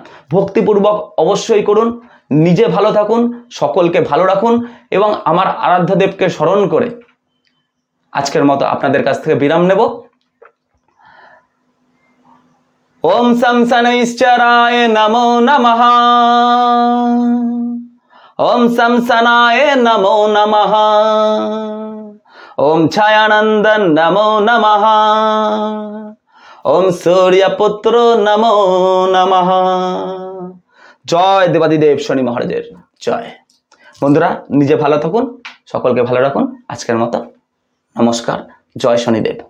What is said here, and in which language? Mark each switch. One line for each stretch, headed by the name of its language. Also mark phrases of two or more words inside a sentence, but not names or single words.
Bangla: ভক্তিপূর্বক অবশ্যই করুন, নিজে ভালো থাকুন, সকলকে ভালো রাখুন এবং আমার আরাধ্য দেবকে স্মরণ করে আজকের মতো আপনাদের কাছ থেকে বিরাম নেব।
Sanskrit: ওম সম শনৈশ্চরায় নমো নমঃ। ওম সম সনায় নমো নমঃ। ওম ছায়ানন্দন নমো নমঃ। ওম সূর্যপুত্র নমো নমঃ।
Bangla: জয় দেবাদিদেব শনি মহারাজের জয়। বন্ধুরা, নিজে ভালো থাকুন, সকলকে ভালো রাখুন। আজকের মতো নমস্কার। জয় শনিদেব।